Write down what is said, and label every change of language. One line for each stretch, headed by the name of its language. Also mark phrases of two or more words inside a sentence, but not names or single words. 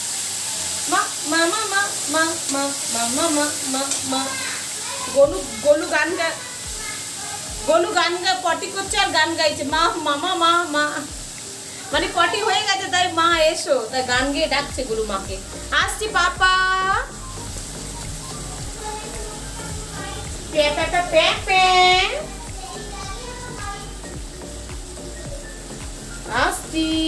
Bangla: मा मा मा मा मा मा मा मा मा मा मा। গোলু গোলু গান গা, गोलू গান গা পটি করছে আর গান গাইছে মা মামা মা মা, মানে পটি হয়ে গেছে তাই মা এসো, তাই গান গেয়ে ডাকছে গোলু মাকে। আসছি পাপা। পে পে পে পে পে। আসছি।